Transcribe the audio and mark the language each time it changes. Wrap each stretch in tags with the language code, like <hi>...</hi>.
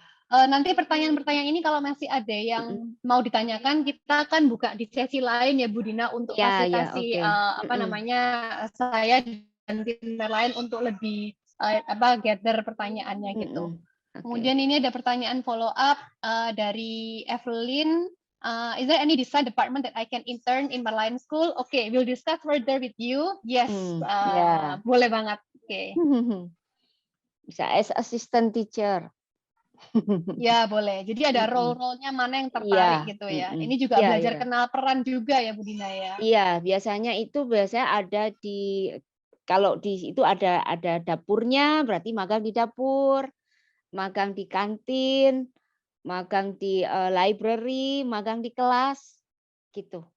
<id>Nanti pertanyaan-pertanyaan ini kalau masih ada yang mau ditanyakan, kita akan buka di sesi lain ya Bu Dina untuk fasilitasi apa namanya saya dan tim lain untuk lebih gather pertanyaannya gitu. Kemudian ini ada pertanyaan follow up dari Evelyn.</id> <en>Is there any design department that I can intern in Merlion School? Okay, we'll discuss further with you.</en> <id>Yes, boleh banget. Oke.</id> <en>Bisa as assistant teacher.</en> <id>Ya boleh. Jadi ada role-role-nya mana yang tertarik gitu ya. Ini juga belajar kenal peran juga ya Bu Dina ya. Iya, biasanya ada di kalau di itu ada dapurnya, berarti magang di dapur, magang di kantin, magang di library, magang di kelas gitu.</id>